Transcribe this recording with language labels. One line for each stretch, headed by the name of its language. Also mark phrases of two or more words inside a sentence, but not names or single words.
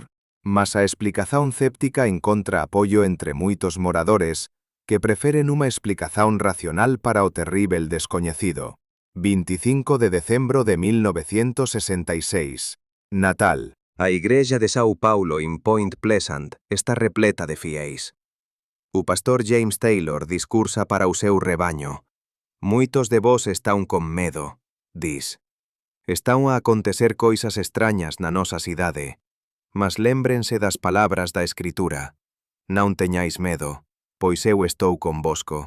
Galician: Mas a explicación céptica encontra apoio entre moitos moradores, que preferen unha explicación racional para o terrível descoñecido. 25 de decembro de 1966. Natal. A igrexa de São Paulo en Point Pleasant está repleta de fiéis. O pastor James Taylor discursa para o seu rebaño. «Moitos de vós están con medo», dis. «Están a acontecer coisas extrañas na nosa cidade. Mas lémbrense das palabras da Escritura. Non teñáis medo, pois eu estou convosco.